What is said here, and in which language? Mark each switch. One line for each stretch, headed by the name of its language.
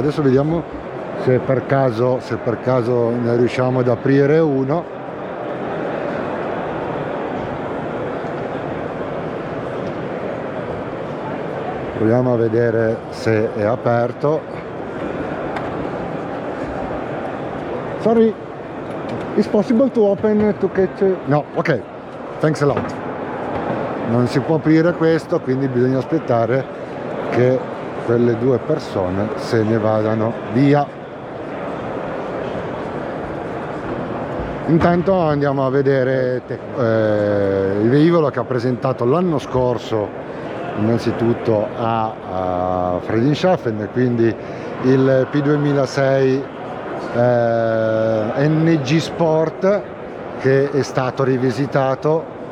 Italian: Adesso vediamo se per caso ne riusciamo ad aprire uno. Proviamo a vedere se è aperto.
English: Sorry, it's possible to open to catch? No, ok, thanks a lot.
Italian: Non si può aprire questo, quindi bisogna aspettare che quelle due persone se ne vadano via. Intanto andiamo a vedere il velivolo che ha presentato l'anno scorso innanzitutto a Friedrichshafen, quindi il P2006 NG Sport, che è stato rivisitato